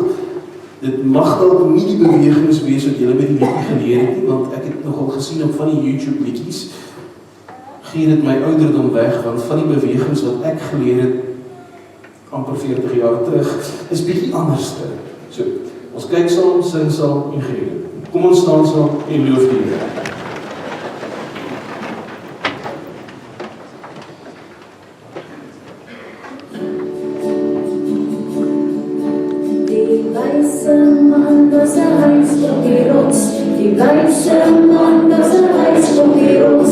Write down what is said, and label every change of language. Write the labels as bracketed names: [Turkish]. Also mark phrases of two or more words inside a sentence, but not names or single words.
[Afrikaans] Dit mag dalk nie die bewegings wees wat julle met die liedjie geleer het nie, want ek het nogal gesien op van die YouTube liedjies, gee dit my ouderdom weg, want van die bewegings wat ek geleer het, amper 40 jaar terug, is bietjie anders. So, ons kyk saam, sing saam en gee dit. Kom ons staan saam en loof die Here. [Dutch] Die wijze man, dat ze huis op die rots. Die wijze man, dat ze huis op die rots.